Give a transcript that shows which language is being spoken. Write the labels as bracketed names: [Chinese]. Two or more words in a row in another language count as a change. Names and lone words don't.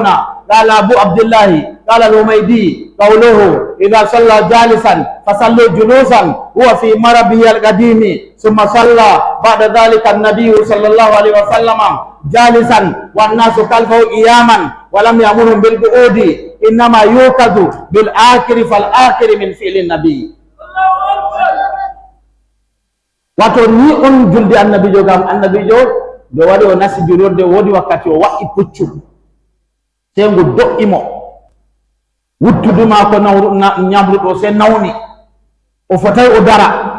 [Arabic] قال أبو عبد الله قال الحميدي قوله إذا صلى جالسا فصلوا جلوسا هو في مربه القديم ثم صلى بعد ذلك النبي صلى الله عليه وسلم جالسا والناس خلفه قياما ولم يأمرهم بالقعود إنما يوقظ بالآخر فالآخر من فعل النبي. [Fula] Wato ni on julde annabi jo gam annabi jo nde waɗi o nasi julurde woodi wakkati o waɗi puccu sey ngu do'imo wuttudu maako ñamruɗo sey nawni o fotay o dara